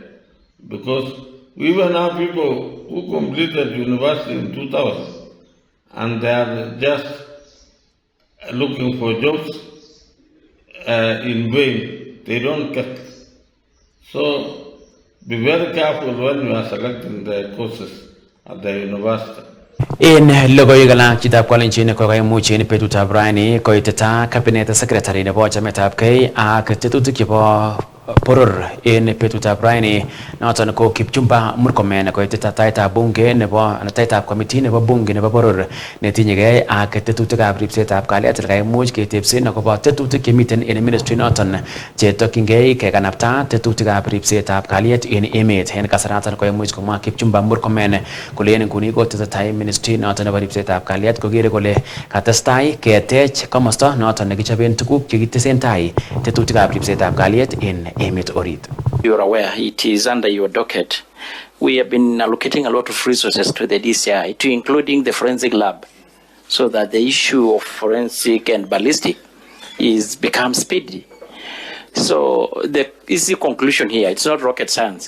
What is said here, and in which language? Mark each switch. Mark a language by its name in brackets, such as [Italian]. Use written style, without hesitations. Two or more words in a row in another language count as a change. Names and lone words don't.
[English] Because we even have people who completed university in 2000 and they are just looking for jobs in vain. They don't get. So be very careful when you are selecting the courses at the university. [Kalenjin] En logoiwek alak chitab Kalenjin kokaimuch en betutab raini koitita [English] cabinet secretary [Kalenjin] nebo chametabgei ak tetutik chebo poror en betutab raini noton ko Kipchumba Murkomen koitita taitab bunge nebo taitab committee nebo bunge nebo poror netinyegei ak tetutikab ripsetab kalyet kokaimuch ketebsen akobo tetutik chemiten en ministry noton chetokyingei kekanapta tetutikab ripsetab kalyet en emet. En kasaraton koimuch komwa Kipchumba Murkomen kole en nguni kotesetai ministry noton nebo ripsetab kalyet kokere kole katestai ketech komosta noton nekichoben tuguk chekitesentai tetutikab ripsetab kalyet en emet orit. [English] You're aware it is under your docket. We have been allocating a lot of resources to the DCI, to including the forensic lab, so that the issue of forensic and ballistic becomes speedy. So the easy conclusion here, it's not rocket science.